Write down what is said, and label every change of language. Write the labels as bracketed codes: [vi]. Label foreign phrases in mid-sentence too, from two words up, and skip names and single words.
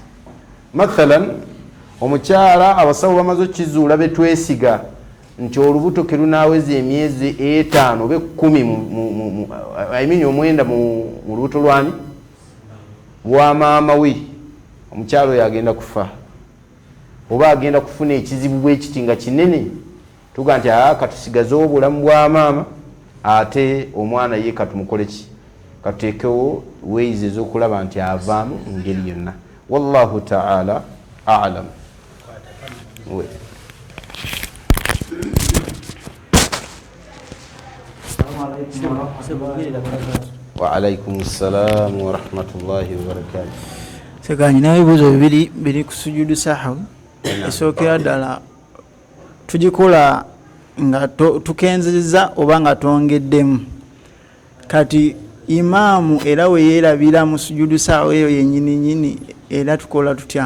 [lg] Mathalan omukyala abasawo bamaze okukizuula betwesiga nti olubuto ke lunaaweza emyezi 5 oba 10 omwenda mu lubuto lwani bwa maama we, omukyala oyo agenda kufa oba agenda kufuna ekizibu bwekiti nga kinene, tuga nti katusigaze obulamu bwa maama ate omwana ye katumukole ki, katuteekewo ways ez'okulaba nti avaamu ngeri yonna. [ar] والله تعالى أعلم. وعليكم السلام ورحمة الله وبركاته. [lg] Sekanyi nawe ebibuuzo biri ku [ar] سجود السهو. [lg] Esookera ddala tugikola nga tukenzeza oba nga twongeddemu. Kati imaamu era we yeerabira mu [ar] سجود السهو [lg] eyo yennyini era tukola tutya?